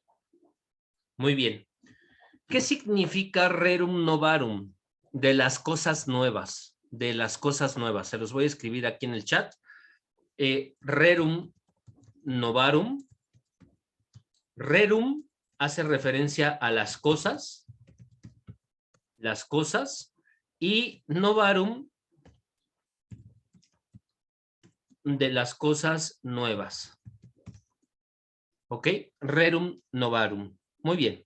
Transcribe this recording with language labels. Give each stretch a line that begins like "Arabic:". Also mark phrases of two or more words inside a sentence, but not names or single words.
Spanish: Muy bien. ¿Qué significa
Latin: rerum novarum?
Spanish: De las cosas nuevas, de las cosas nuevas. Se los voy a escribir aquí en el chat.
Latin: Rerum novarum.
Spanish: Rerum hace referencia a las cosas, y novarum de las cosas nuevas. ¿Ok?
Latin: Rerum novarum.
Spanish: Muy bien.